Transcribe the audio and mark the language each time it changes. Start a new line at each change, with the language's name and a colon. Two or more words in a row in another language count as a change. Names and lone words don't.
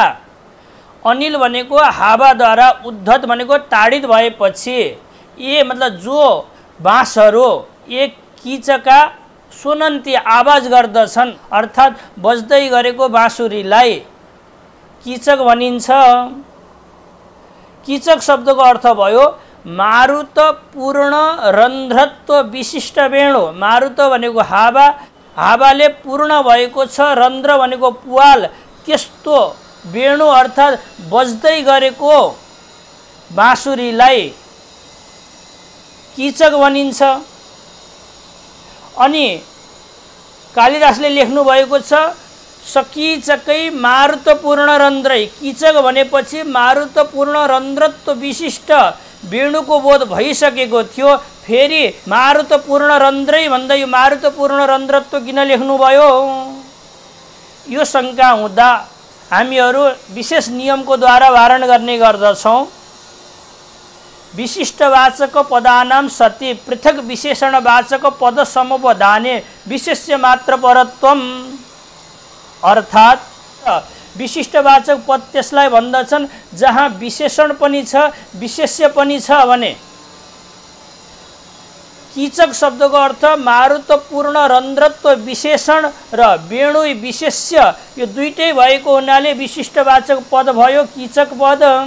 Nepali: अनिल भनेको हावाद्वारा, उद्धत भनेको ताडित भएपछि, ये मतलब जो बाँसहरू एक कीचका सोनन्ती आवाज गर्दछन्, अर्थात् बज्दै गरेको बाँसुरीलाई कीचक भनिन्छ। कीचक शब्दको अर्थ भयो मारुतपूर्ण रन्ध्रत्व विशिष्ट वेणु। मारुत भनेको हावा, हावाले पूर्ण भएको छ, रन्ध्र भनेको पुवाल, त्यस्तो वेणु अर्थात् बज्दै गरेको बाँसुरीलाई कीचक भनिन्छ। अनि कालिदासले लेख्नु भएको छ,
Sanskrit: सकीचकै मारुतपूर्ण रन्ध्रै।
Nepali: कीचक भनेपछि मारुतपूर्ण रन्ध्रत्व विशिष्ट वेणुको बोध भइसकेको थियो, फेरि
Sanskrit: मारुतपूर्ण रन्ध्रै
Nepali: भन्दै मारुतपूर्ण रन्ध्रत्व किन लेख्नुभयो? यो शङ्का हुँदा हामीहरू विशेष नियमको द्वारा वारण गर्ने गर्दछौँ।
Sanskrit: विशिष्टवाचक पदानां सति पृथक विशेषणवाचक पद समपदाने विशेष्य मात्र परत्वम।
Nepali: अर्थात् विशिष्टवाचक पद त्यसलाई भन्दछन् जहाँ विशेषण पनि छ, विशेष्य पनि छ भने। कीचक शब्दको अर्थ मारुतपूर्ण रन्ध्रत्व विशेषण र वेणु विशेष्य, यो दुईटै भएको हुनाले विशिष्टवाचक पद भयो कीचक पद।